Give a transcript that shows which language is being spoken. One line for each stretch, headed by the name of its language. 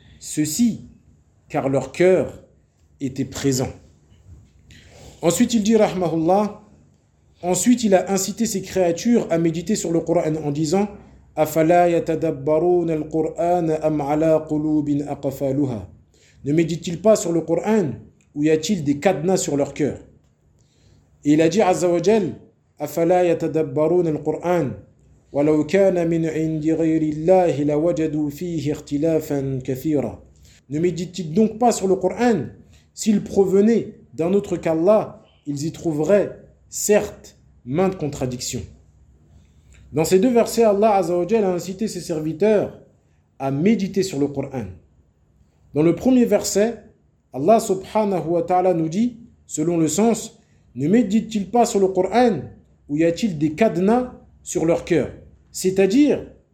French: Ceci, car leur cœur était présent. » Ensuite, il dit, rahmahullah, ensuite il a incité ses créatures à méditer sur le Coran en disant «
Arabic: أَفَلَا يَتَدَبَّرُونَ الْقُرْآنَ أَمْ عَلَى قُلُوبٍ أَقَفَالُهَا.
French: Ne méditent-ils pas sur le Coran ou y a-t-il des cadenas sur leur cœur? Et il a dit,
Arabic: عز وجل, أَفَلَا يَتَدَبَّرُونَ الْقُرْآنَ وَلَوْ كَانَ مِنْ عِنْدِ غَيْرِ اللَّهِ لَوَجَدُوا فِيهِ اخْتِلَافًا كَثِيرًا.
French: Ne méditent-ils donc pas sur le Coran? S'il provenait d'un autre qu'Allah, ils y trouveraient, certes, maintes contradictions. Dans ces deux versets, Allah Azzawajal a incité ses serviteurs à méditer sur le Coran. Dans le premier verset, Allah subhanahu wa ta'ala nous dit, selon le sens, ne médite-t-il pas sur le Coran ou y a-t-il des cadenas sur leur cœur? C'est-à-dire,